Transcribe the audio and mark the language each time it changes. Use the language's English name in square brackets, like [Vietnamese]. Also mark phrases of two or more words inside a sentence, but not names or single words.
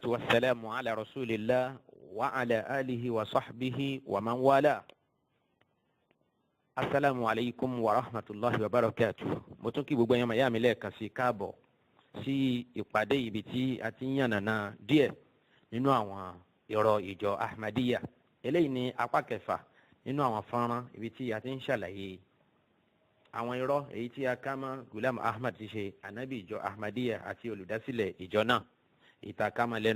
[Arabic] والسلام على رسول الله وعلى آله وصحبه ومن والاه. السلام عليكم ورحمة الله وبركاته. [Yoruba] mo tún kí gbogbo ẹ̀yin màyà mi lẹ́ẹ̀kan sí káàbọ̀ sí ìpàdé ibi tí a ti ń yànnàná díẹ̀ nínú àwọn ìrọ̀ ìjọ Ahmadiyya. eléyìí ni apá kẹfà nínú àwọn fọ́nrán ibi tí a ti ń ṣàlàyé àwọn irọ́ èyí tí a ká mọ́ Ghulam Ahmad ti ṣe ànábì ìjọ Ahmadiyya àti olùdásílẹ̀ ìjọ náà ìtàkámọ́ lẹ́nu.